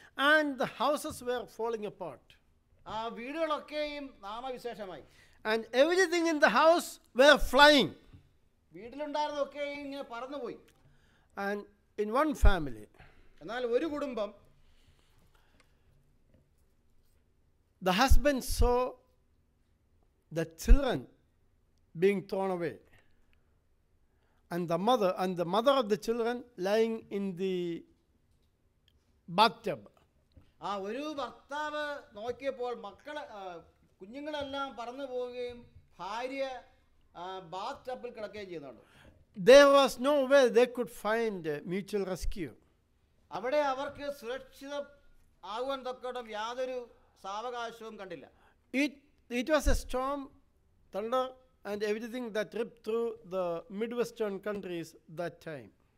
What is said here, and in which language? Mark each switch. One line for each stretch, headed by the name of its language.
English: And the houses were falling apart.
Malayalam: വീടുകളൊക്കെയും നാമവിശേഷമായി.
English: And everything in the house were flying.
Malayalam: വീട്ടിലുണ്ടായിരുന്നൊക്കെയും ഇങ്ങനെ പറന്നുപോയി.
English: And in one family,
Malayalam: എന്നാൽ ഒരു കുടുംബം,
English: the husband saw the children being thrown away, and the mother of the children lying in the bathtub.
Malayalam: ഒരു ഭർത്താവ് നോക്കിയപ്പോൾ കുഞ്ഞുങ്ങളെല്ലാം പറന്നു പോവുകയും ഭാര്യ ബാത്ത് ടബിൽ കിടക്കുകയും ചെയ്യുന്നുണ്ട്.
English: There was no way they could find mutual rescue.
Malayalam: അവിടെ അവർക്ക് സുരക്ഷിതം ആകുവാൻ തക്കോണം യാതൊരു സാവകാശവും കണ്ടില്ല.
English: It was a storm, thunder and everything that ripped through the Midwestern countries that time.